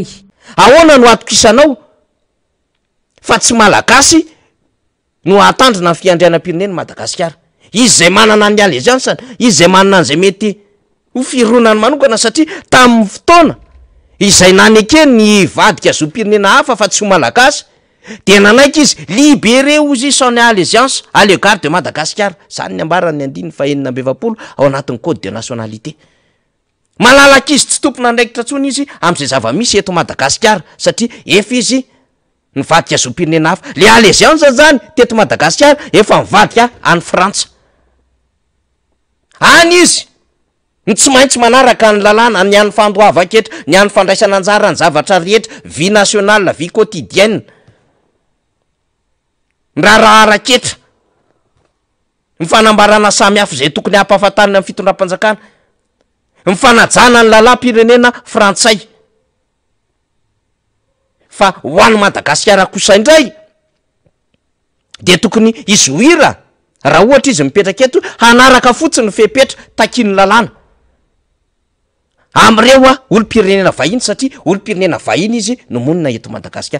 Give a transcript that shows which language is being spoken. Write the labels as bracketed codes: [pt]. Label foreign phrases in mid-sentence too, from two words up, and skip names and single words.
[mg] Ahoana no atokisanao fa tsy malagasy no atandrina ny fiandrianam-pireneny Madagasikara? Izy zay manana ny allegeance, izy zay manana an'izay mety ho fironany manokana satria tamin'ny fotoana izay naneke ny vadika zom-pirenena hafa fa tsy ho malagasy dia nanaiky izy libéré ozy [fr] sans allégeance à l'égard de Madagascar. [mg] Zany ny ambarany andiny fahenina amby 20 ao anatin'ny [fr] code de nationalité. [mg] Malalaka izy tsy tompona andraikitra tsony izy amin'izay zava-misy eto Madagascar satria efa izy nivadika zom-pirenena hafa. Le allégeance zany teto Madagascar efa nivadika any Frantsa. Any izy ny tsy maintsy manaraka ny lalàna ny an'ny fandoava-ketra, ny an'ny fandraisana anjara ny zavatra rehetra, [fr] vie nationale, vie quotidienne. [mg] Nrarahara ketra ny fanambarana samy hafa izay tokony hampahafantarina amin'ny fitondram-panjakana, ny fanajana ny lalam-pirenena Frantsay. Fa ho an'ny Madagasikara kosa indray dia tokony izy hoira raha ohatra izy mipetraka eto hanaraka fotsiny ny fepetra takiany lalàna amreo olo-pirenena vahiny satria olo-pirenena vahiny izy no monina eto Madagasikara.